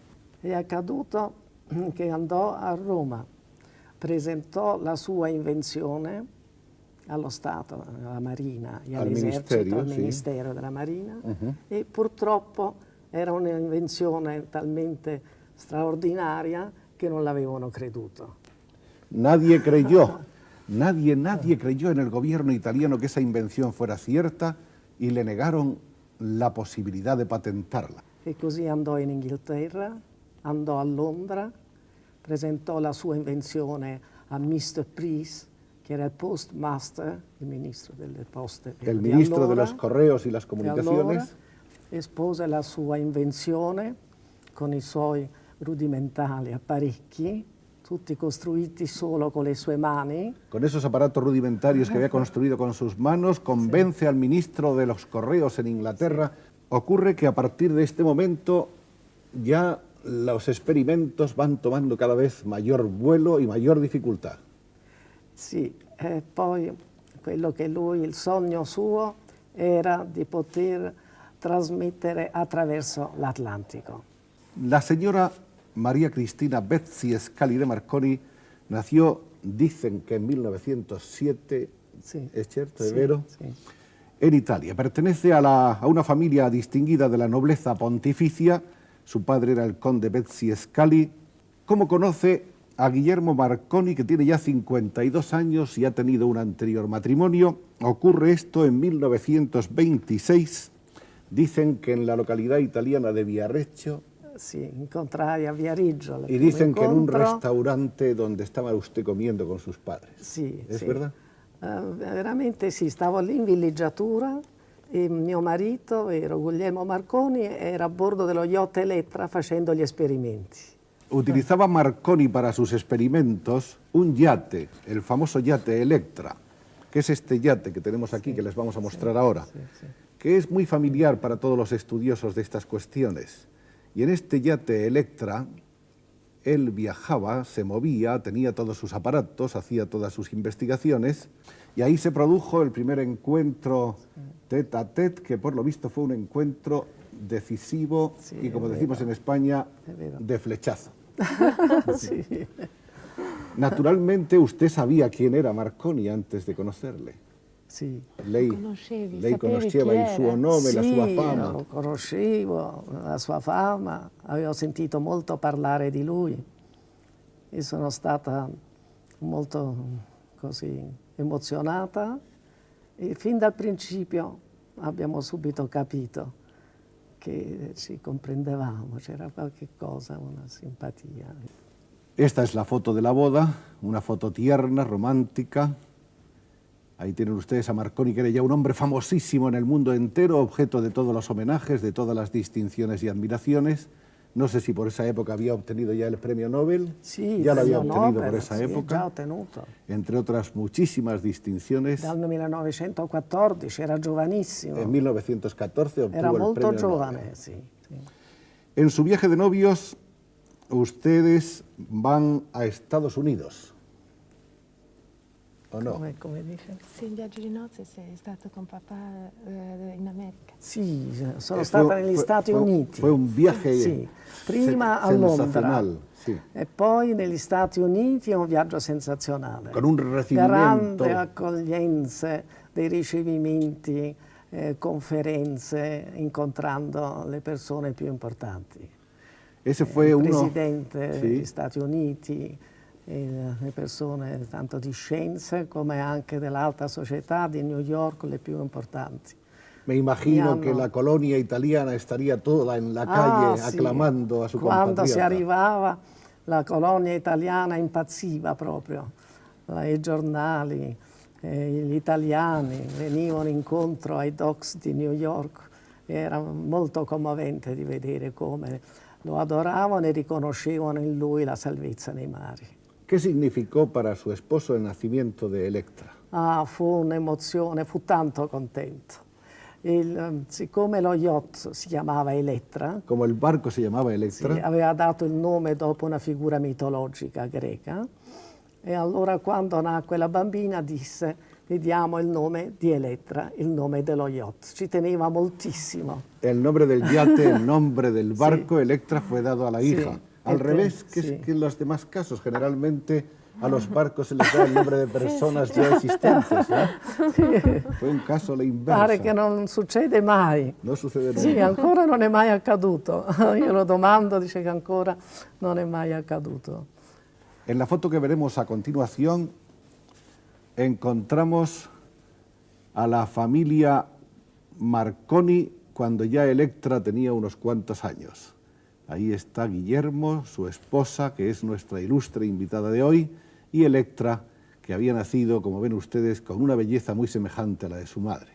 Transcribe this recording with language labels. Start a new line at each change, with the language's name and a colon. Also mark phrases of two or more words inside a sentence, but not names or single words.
Italian: È accaduto che andò a Roma, presentò la sua invenzione allo Stato, alla Marina e all'Esercito, al Ministero della Marina, e purtroppo era un'invenzione talmente straordinaria che non l'avevano creduto.
Spanish: Nadie creyó, nadie creyó en el gobierno italiano que esa invención fuera cierta y le negaron la posibilidad de patentarla.
Italian: E così andò in Inghilterra, andò a Londra, presentò la sua invenzione a Mr. Price, che era il postmaster, il ministro delle poste
Spanish: El
Italian: di
Spanish: ministro de
Italian: allora,
Spanish: los correos y las
Italian: di allora,
Spanish: comunicaciones
Italian: espose la sua invenzione con i suoi rudimentali apparecchi, tutti costruiti solo con le sue mani.
Spanish: con esos aparatos rudimentarios que había construido con sus manos, convence al ministro de los correos en Inglaterra. Ocurre que a partir de este momento ya los experimentos van tomando cada vez mayor vuelo y mayor dificultad.
Italian: Sì, poi quello che lui, il sogno suo, era di poter trasmettere attraverso l'Atlantico.
Spanish: La señora María Cristina Betsy Scali de Marconi nació, dicen que en 1907, Sí. ¿es cierto, Sí,
Italian: Vero?
Spanish: sí. En Italia. Pertenece a una familia distinguida de la nobleza pontificia. Su padre era el conde Betsy Scali. ¿Cómo conoce a Guillermo Marconi, que tiene ya 52 años y ha tenido un anterior matrimonio? Ocurre esto en 1926. Dicen que en la localidad italiana de Viareggio.
Italian: Sì, incontrai a Viareggio.
Spanish: Y dicen que en un restaurante donde estaba usted comiendo con sus padres.
Italian: Sì,
Spanish: ¿Es
Italian: sì.
Spanish: verdad?
Italian: Veramente sì, stavo lì in villeggiatura e mio marito, Guglielmo Marconi, era a bordo dello yacht Elettra facendo gli esperimenti.
Spanish: Utilizaba Marconi para sus experimentos un yate, el famoso yate Electra, que es este yate que tenemos aquí, que les vamos a mostrar ahora, que es muy familiar para todos los estudiosos de estas cuestiones. Y en este yate Electra, él viajaba, se movía, tenía todos sus aparatos, hacía todas sus investigaciones, y ahí se produjo el primer encuentro
French: tête à tête,
Spanish: que por lo visto fue un encuentro decisivo y, como decimos en España, de flechazo.
Italian: Sì.
Spanish: Naturalmente usted sabía quién era Marconi antes de conocerle.
Italian: Sì. Lei Sapevi conosceva chi il suo era? nome, la Sì, sua fama. lo conoscevo, la sua fama, avevo sentito molto parlare di lui e sono stata molto così emozionata e fin dal principio abbiamo subito capito che ci comprendevamo, c'era qualche cosa, una simpatia.
Spanish: Esta es la foto de la boda, una foto tierna, romántica. Ahí tienen ustedes a Marconi, que era ya un hombre famosísimo en el mundo entero, objeto de todos los homenajes, de todas las distinciones y admiraciones. No sé si por esa época había obtenido ya el premio Nobel.
Italian: Sì,
Spanish: Ya lo había
Italian: premio
Spanish: obtenido
Italian: Nobel,
Spanish: por esa
Italian: sì,
Spanish: época.
Italian: già ottenuto.
Spanish: Entre otras muchísimas distinciones.
Italian: Dal 1914, era giovanissimo,
Spanish: En 1914 obtuvo
Italian: era
Spanish: el
Italian: molto
Spanish: premio
Italian: giovane,
Spanish: Nobel.
Italian: sì.
Spanish: En su viaje de novios, ustedes van a Estados Unidos, ¿o no?
Italian: Come dice? Sì, in viaggio di nozze sei stato con papà in America. Sì, sono stata negli Stati Uniti.
Spanish: Fue un viaje
Italian: Sì, prima a Londra
Spanish: sensacional, sí,
Italian: e poi negli Stati Uniti è un viaggio sensazionale.
Spanish: con un recibimiento.
Italian: Grande accoglienze, dei ricevimenti, conferenze, incontrando le persone più importanti.
Spanish: Ese fue
Italian: Il
Spanish: uno.
Italian: presidente
Spanish: Sí.
Italian: degli Stati Uniti, le persone tanto di scienze come anche dell'alta società di New York, le più importanti.
Spanish: Me imagino
Italian: Mi
Spanish: que
Italian: hanno-
Spanish: la colonia italiana estaría toda en la calle
Italian: Sì.
Spanish: aclamando a su
Italian: Quando si
Spanish: compatriota.
Italian: arrivava, la colonia italiana impazziva proprio. I giornali, gli italiani venivano incontro ai docks di New York. Era molto commovente di vedere come lo adoravano e riconoscevano in lui la salvezza nei mari.
Spanish: ¿Qué significó para su esposo el nacimiento de Electra?
Italian: Ah, fu un'emozione, fu tanto contento. Siccome lo yacht si chiamava Elettra,
Spanish: Como el barco se llamaba Electra,
Italian: sì, aveva dato il nome dopo una figura mitologica greca, e allora quando nacque la bambina disse: gli diamo il nome di Elettra, il nome dello yacht. Ci teneva moltissimo.
Spanish: el nombre del yate, el nombre del barco, Electra, fue dado a la hija. Al Este, revés que, sí. que en los demás casos, generalmente a los barcos se les da el nombre de personas ya existentes. Fue un caso
Italian: alla inversa. Pare che non succede mai. Non succede mai. Sì, ancora non è mai accaduto. Io lo domando, dice che ancora non è mai accaduto.
Spanish: En la foto que veremos a continuación encontramos a la familia Marconi cuando ya Electra tenía unos cuantos años. Ahí está Guillermo, su esposa, que es nuestra ilustre invitada de hoy, y Electra, que había nacido, como ven ustedes, con una belleza muy semejante a la de su madre.